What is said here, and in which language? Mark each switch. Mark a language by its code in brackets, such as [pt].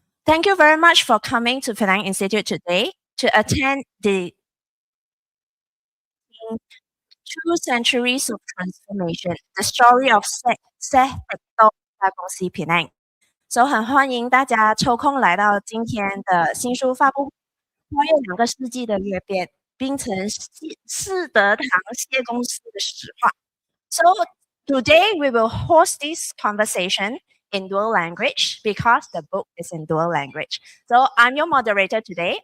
[en] Thank you very much for coming to Penang Institute today to attend the 2 centuries of transformation, the story of Seh Tek Tong Cheah Kongsi Penang. [zh] So 很欢迎大家抽空来到今天的新书发布会，跨越2个世纪的阅变，并成世德堂谢公司的史话。 [en] So today we will host this conversation in dual language because the book is in dual language. So I'm your moderator today.